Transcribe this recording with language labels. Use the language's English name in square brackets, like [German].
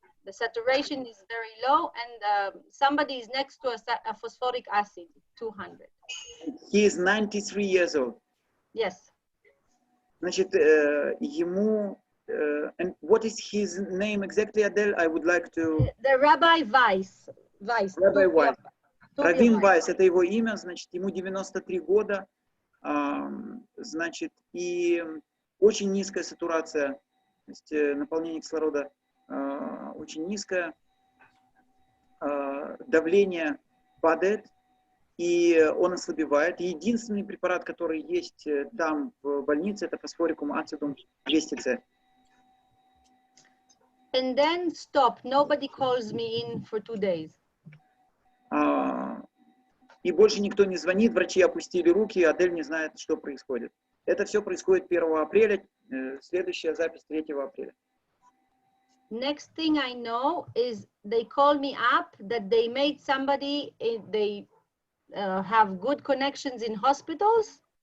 [English] The saturation is very low, and somebody is next to a phosphoric acid, 200. He is 93 years old. Yes. [Russian] Значит, ему, [English] and what is his name exactly, Adele? I would like to... The Rabbi Weiss. Rabbi Weiss. [Russian] Раввин Weiss, это его имя, значит, ему 93 года, значит, и очень низкая сатурация, то есть наполнение кислорода очень низкое, давление падает, и он ослабевает. Единственный препарат, который есть там в больнице, это фосфорикум ацидум 200С. [English] And then stop. Nobody calls me in for 2 days. [Russian] И больше никто не звонит, врачи опустили руки, Адель не знает, что происходит. Это все происходит 1 апреля, следующая запись 3 апреля. [English] Next thing I know is they call me up that they made somebody, they have good connections in hospitals.